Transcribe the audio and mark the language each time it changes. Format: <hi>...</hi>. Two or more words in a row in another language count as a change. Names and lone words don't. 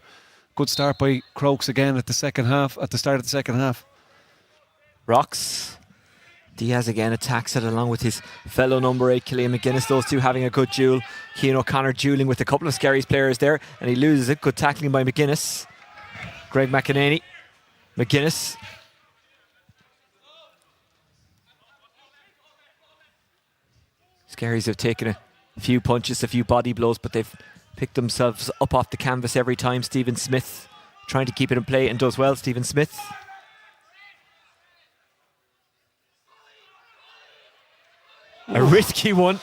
<en>Good start by Crokes again at the start of the second half. Rocks. Diaz again attacks it along with his fellow number 8, Killian McGuinness. Those two having a good duel. Cian O'Connor dueling with a couple of Skerries players there and he loses it. Good tackling by McGuinness. Greg McEnany. McGuinness. Skerries have taken a few punches, a few body blows, but they've picked themselves up off the canvas every time. Stephen Smith trying to keep it in play and does well. Stephen Smith. A risky one.</en>